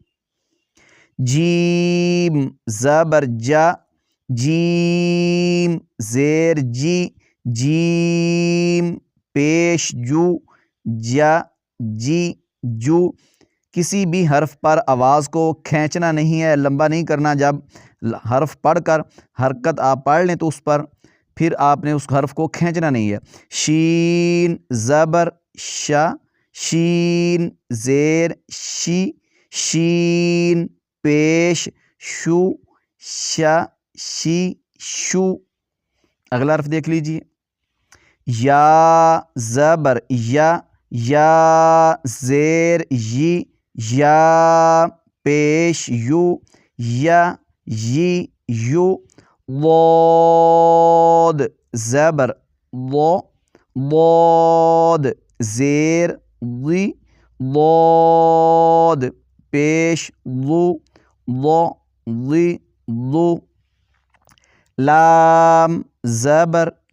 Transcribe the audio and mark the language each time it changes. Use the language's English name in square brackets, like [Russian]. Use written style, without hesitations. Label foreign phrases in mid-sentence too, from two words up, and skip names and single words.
[Urdu] جیم زبر جا، جیم زیر جی، جیم پیش جو، جا جی جو۔ کسی بھی حرف پر آواز کو کھینچنا نہیں ہے، لمبا نہیں کرنا۔ جب حرف پڑھ کر حرکت آپ پڑھ لیں تو اس پر پھر آپ نے اس حرف کو کھینچنا نہیں ہے۔ شین زبر شا، شین زیر شی، شین پیش شو، شا شی شو۔ اگلا حرف دیکھ لیجئے، یا زبر یا زیر یی یا پیش یو یو ضاد زبر ضاد زیر ضی ضاد پیش ضی لام زبر